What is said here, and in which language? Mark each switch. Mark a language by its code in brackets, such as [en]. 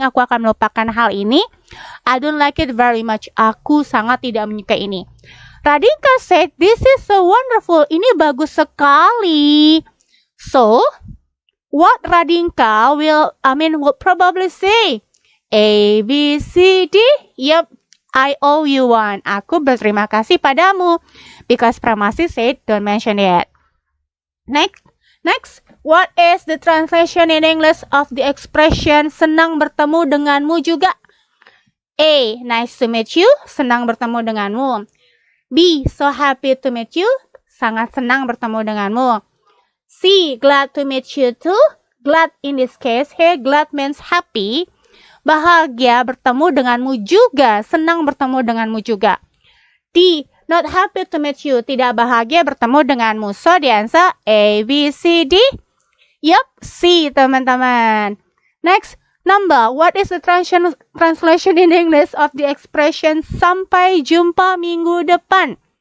[id] Aku akan melupakan hal ini. [en] I don't like it very much. [id] Aku sangat tidak menyukai ini. [en] Radhika said, this is so wonderful. [id] Ini bagus sekali. [en] So, what Radhika will probably say? A, B, C, D. Yep, I owe you one. [id] Aku berterima kasih padamu. [en] Because Pramasi said, don't mention it. Next, what is the translation in English of the expression [id] senang bertemu denganmu juga? [en] A, nice to meet you, [id] senang bertemu denganmu. [en] B, so happy to meet you, [id] sangat senang bertemu denganmu. [en] C, glad to meet you too. Glad in this case, here glad means happy. [id] Bahagia bertemu denganmu juga, senang bertemu denganmu juga. [en] D, not happy to meet you, [id] tidak bahagia bertemu denganmu. [en] So the answer A, B, C, D. Yup, C teman-teman. Next, number. What is the translation in English of the expression [id] sampai jumpa minggu depan?